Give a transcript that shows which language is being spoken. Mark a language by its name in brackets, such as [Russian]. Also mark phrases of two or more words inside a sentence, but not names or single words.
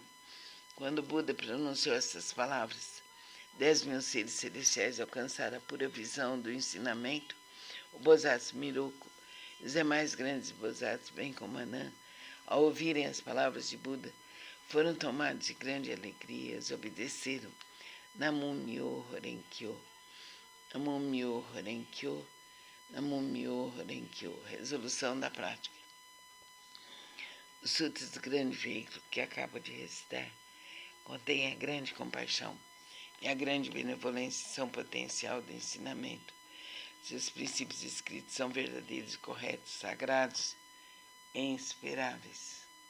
[Portuguese] Quando Buda pronunciou essas palavras, 10.000 seres celestiais alcançaram a pura visão do ensinamento. O Bodhisattva Miroku e os demais grandes Bodhisattvas, bem como Anã, ao ouvirem as palavras de Buda, foram tomados de grande alegria e obedeceram. [Japanese] 南無妙法蓮華経、南無妙法蓮華経、南無妙法蓮華経. [Portuguese] Resolução da prática. Os sutras do grande veículo que acabo de recitar contêm a grande compaixão e a grande benevolência são potencial do ensinamento. Seus princípios escritos são verdadeiros, corretos, sagrados e insuperáveis.